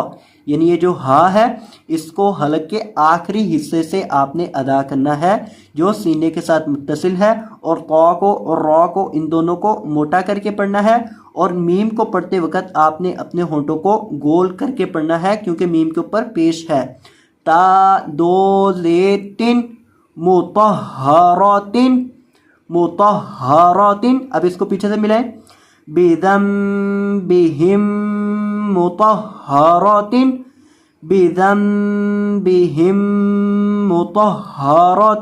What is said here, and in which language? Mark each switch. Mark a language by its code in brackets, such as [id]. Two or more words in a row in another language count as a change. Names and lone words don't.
[ur] یعنی یہ جو ہا ہے اس کو حلق کے آخری حصے سے آپ نے ادا کرنا ہے جو سینے کے ساتھ متصل ہے، اور طا کو اور را کو ان دونوں کو موٹا کر کے پڑھنا ہے، اور میم کو پڑھتے وقت آپ نے اپنے ہونٹوں کو گول کر کے پڑھنا ہے کیونکہ میم کے اوپر پیش ہے۔ تا دو زیر تن، [ar] مطہرات، مطہرات۔ [ur] اب اس کو پیچھے سے ملائیں، [ar] بذنبہم مطہرات، بذنبہم مطہرات۔